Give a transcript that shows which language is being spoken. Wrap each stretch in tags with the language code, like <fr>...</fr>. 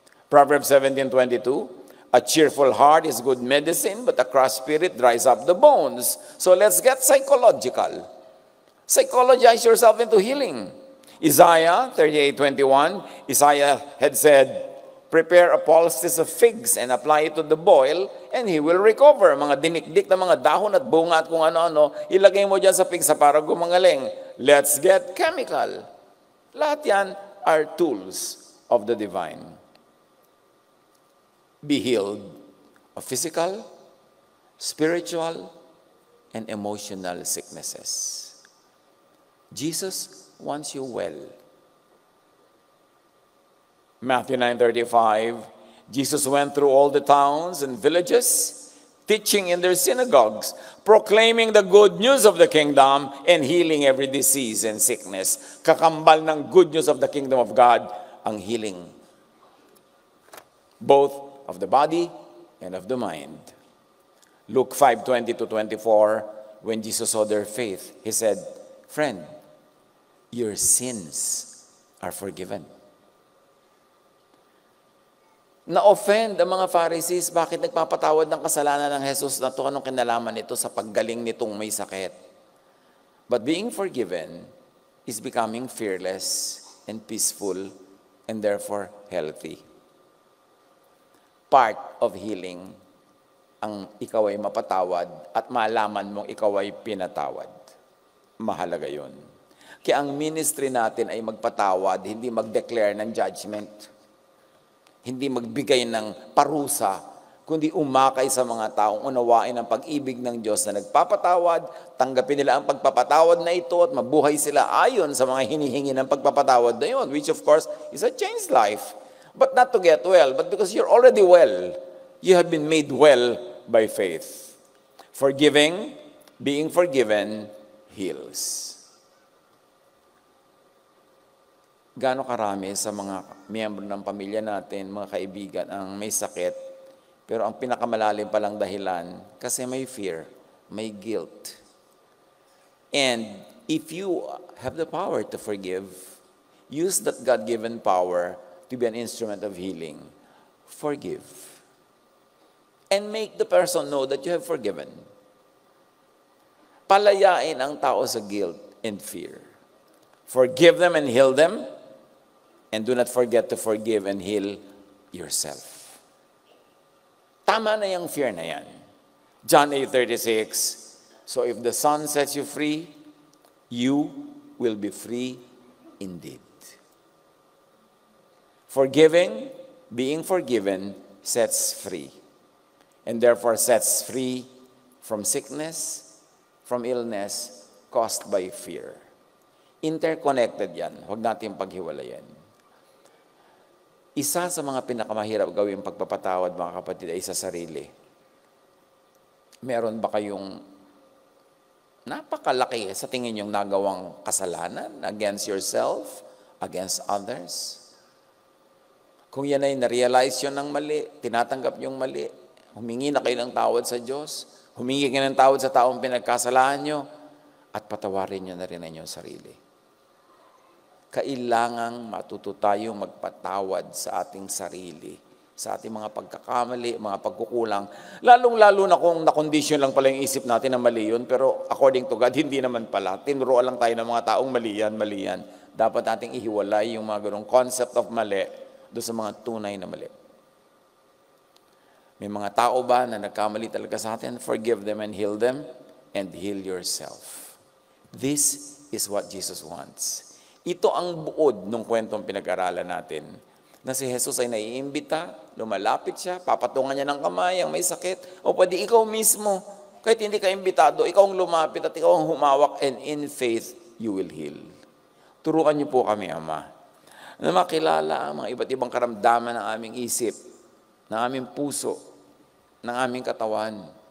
<en>Proverbs 17:22, a cheerful heart is good medicine, but a crushed spirit dries up the bones. So let's get psychological. Psychologize yourself into healing. Isaiah 38:21, Isaiah had said, prepare a poultice of figs and apply it to the boil, and he will recover.</en> <tl>Mga dinikdik na mga dahon at bunga at kung ano-ano, ilagay mo dyan sa pigsa para gumangaling.</tl> <en>Let's get chemical.</en> <tl>Lahat yan</tl> <en>are tools of the divine. Be healed of physical, spiritual, and emotional sicknesses. Jesus wants you well. Matthew 9:35, Jesus went through all the towns and villages, teaching in their synagogues, proclaiming the good news of the kingdom, and healing every disease and sickness.</en> <tl>Kakambal ng</tl> <en>good news of the kingdom of God, ang healing. Both of the body and of the mind. Luke 5:20-24, when Jesus saw their faith, he said, friend, your sins are forgiven.</en> <tl>Na-offend ang mga Pharisees, bakit nagpapatawad ng kasalanan ng Jesus na ito? Anong kinalaman nito sa paggaling nitong may sakit?</tl> <en>But being forgiven is becoming fearless and peaceful and therefore healthy. Part of healing</en> <tl>ang ikaw ay mapatawad at malaman mong ikaw ay pinatawad. Mahalaga yun. Kaya ang ministry natin ay magpatawad, hindi mag-declare ng judgment. Hindi magbigay ng parusa, kundi umakay sa mga taong unawain ang pag-ibig ng Diyos na nagpapatawad, tanggapin nila ang pagpapatawad na ito at mabuhay sila ayon sa mga hinihingi ng pagpapatawad na yun,</tl> <en>which of course is a changed life. But not to get well, but because you're already well, you have been made well by faith. Forgiving, being forgiven, heals.</en> <tl>Gaano karami sa mga miyembro ng pamilya natin, mga kaibigan, ang may sakit, pero ang pinakamalalim palang dahilan, kasi may fear, may guilt.</tl> <en>And if you have the power to forgive, use that God-given power to be an instrument of healing. Forgive. And make the person know that you have forgiven.</en> <tl>Palayain ang tao sa</tl> <en>guilt and fear. Forgive them and heal them. And do not forget to forgive and heal yourself.</en> <tl>Tama na yung fear na yan.</tl> <en>John 8:36, so if the Son sets you free, you will be free indeed. Forgiving, being forgiven, sets free. And therefore sets free from sickness, from illness, caused by fear.</en> <tl>Interconnected yan. Huwag natin paghiwalayan. Isa sa mga pinakamahirap gawing pagpapatawad, mga kapatid, ay sa sarili. Meron ba kayong Napakalaki sa tingin yung nagawang kasalanan</tl> <en>against yourself, against others.</en> <tl>Kung yan ay na-realize yun ng mali, tinatanggap yung mali, humingi na kayo ng tawad sa Diyos, humingi kayo ng tawad sa taong pinagkasalahan nyo, at patawarin nyo na rin ang inyong sarili. Kailangang matuto tayong magpatawad sa ating sarili, sa ating mga pagkakamali, mga pagkukulang. Lalong-lalo na kung nakondisyon lang pala yung isip natin na mali yun, pero according to God, hindi naman pala. Tinuruan lang tayo ng mga taong mali yan. Dapat nating ihiwalay yung mga ganong concept of mali doon sa mga tunay na mali. May mga tao ba na nagkamali talaga sa atin?</tl> <en>Forgive them and heal them, and heal yourself. This is what Jesus wants.</en> <tl>Ito ang buod ng kwentong pinag-aralan natin. Na si Jesus ay naiimbita, lumalapit siya, papatungan niya ng kamay ang may sakit, o pwede ikaw mismo, kahit hindi ka imbitado, ikaw ang lumapit at ikaw ang humawak,</tl> <en>and in faith, you will heal.</en> <tl>Turuan niyo po kami, Ama, na makilala ang mga iba't ibang karamdaman ng aming isip, ng aming puso, ng aming katawan.</tl>